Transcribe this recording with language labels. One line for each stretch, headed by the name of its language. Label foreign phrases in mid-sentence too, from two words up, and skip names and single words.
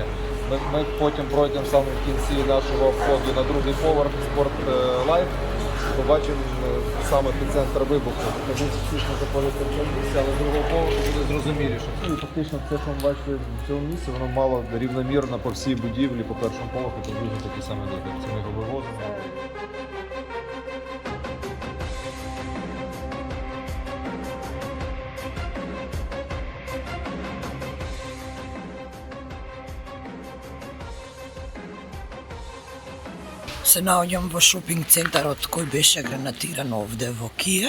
Ukrainian: Ми потім пройдемо саме в кінці нашого входу на другий поверх Sport Life. Побачимо саме епіцентр вибуху. Ми фактично знаходиться в цьому місці, але з другого поверху буде зрозуміліше. І фактично все, що ми бачили в цьому місці, воно мало рівномірно по всій будівлі, по першому поверху, приблизно такі самі доти. Це ми його вивозимо.
Macedonian: Се наоѓам во шопинг центарот кој беше гранатиран овде во Киев.